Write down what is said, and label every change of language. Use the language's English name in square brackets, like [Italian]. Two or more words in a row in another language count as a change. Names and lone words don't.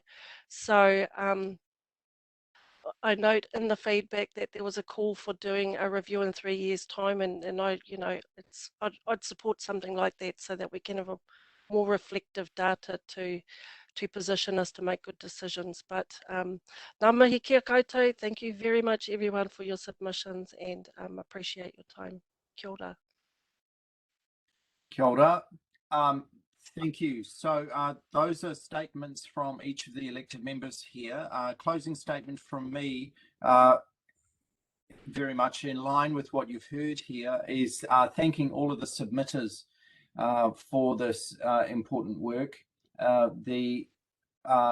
[English] So I note in the feedback that there was a call for doing a review in 3 years' time, and I, you know, I'd support something like that so that we can have a more reflective data to position us to make good decisions. [Māori] But ngā mihi kia koutou, [English] thank you very much everyone for your submissions, and appreciate your time. [Māori] Kia ora. Kia ora. [English] Thank you. So those are statements from each of the elected members here. Closing statement from me, very much in line with what you've heard here, is thanking all of the submitters for this important work.